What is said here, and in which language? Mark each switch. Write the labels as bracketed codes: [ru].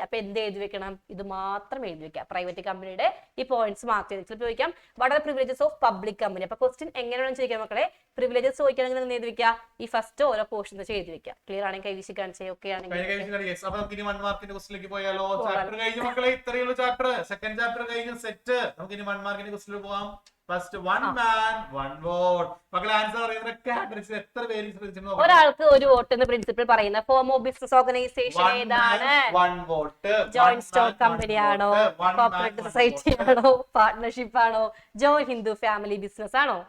[ml] അപ്പൊ എന്ത് എഴുതി വെക്കണം, ഇത് മാത്രം എഴുതി വെക്കാം. പ്രൈവറ്റ് കമ്പനിയുടെ ഈ പോയിന്റ്സ് മാർക്ക് ചെയ്ത് ചിലപ്പോൾ ചോദിക്കാം, [en] What are the privileges of public company. [ml] അപ്പൊ ക്വസ്റ്റ്യൻ എങ്ങനെയാണെന്ന് ചോദിക്കാം മക്കളെ. പ്രിവിലേജസ് ചോദിക്കുകയാണെങ്കിൽ എന്ത് എഴുതി വെക്കുക, ഈ ഫസ്റ്റ് ഓരോ പോർഷൻ വെച്ച് എഴുതി വെക്കാം. ക്ലിയർ ആണെങ്കിൽ കൈവിശി കാണിച്ചേ. ഓക്കെ ആണെങ്കിൽ അപ്പൊ നമുക്ക് ഇനി 1 മാർക്കിന്റെ ക്വസ്റ്റിലേക്ക് പോയാലോ. ചാപ്റ്റർ കഴിഞ്ഞു മക്കളെ, ഇത്രയുള്ള ചാപ്റ്റർ. സെക്കൻഡ് ചാപ്റ്റർ കഴിഞ്ഞു, സെറ്റ്. നമുക്ക് ഇനി 1 മാർക്കിന്റെ ക്വസ്റ്റിലേക്ക് പോവാം. [en] First 1 man 1 vote. [ml] മക്കളെ ആൻസർ പറയുന്നതൊക്കെ എത്ര പേര് ശ്രദ്ധിച്ചു? ഒരാൾക്ക് ഒരു വോട്ട് എന്ന് പ്രിൻസിപ്പിൾ പറയുന്ന ഫോം ഓഫ് ബിസിനസ് ഓർഗനൈസേഷൻ ഏതാണ്? [en] 1 vote. [ml] ജോയിന്റ് സ്റ്റോക്ക് കമ്പനി ആണോ, കോർപ്പറേറ്റ് സൊസൈറ്റി ആണോ, പാർട്ട്ണർഷിപ്പ് ആണോ, ജോയിന്റ് ഹിന്ദു ഫാമിലി ബിസിനസ് ആണോ?